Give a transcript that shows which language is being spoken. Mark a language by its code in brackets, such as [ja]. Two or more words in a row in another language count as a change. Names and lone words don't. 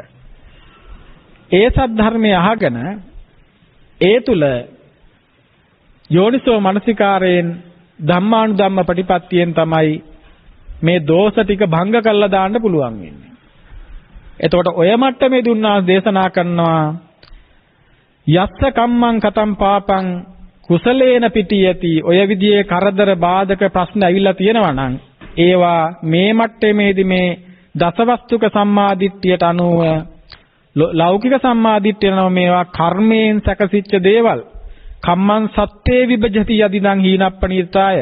[si] ඒ සද්ධර්මය අහගෙන ඒ තුල යෝනිසෝ මනසිකාරයෙන් ධම්මානුධම්ම ප්‍රතිපත්තියෙන් තමයි මේ දෝෂ ටික භංග කරලා දාන්න පුළුවන් වෙන්නේ. එතකොට ඔය මට්ටමේදී උන්වහන්සේ දේශනා කරනවා [pi] යස්ස කම්මං කතම් පාපං කුසලේන පිටියති. [si] ඔය විදිහේ කරදර බාධක ප්‍රශ්න ඇවිල්ලා තියෙනවා නම් ඒවා මේ මට්ටමේදී මේ දසවස්තුක සම්මාදිට්ඨියට අනුව ලෞකික සම්මාදිට්ඨිය නම් මේවා කර්මයෙන් සැකසිච්ච දේවල්. [pi] කම්මං සත්‍යේ විභජති යදිදං හීනප්පණීතාය.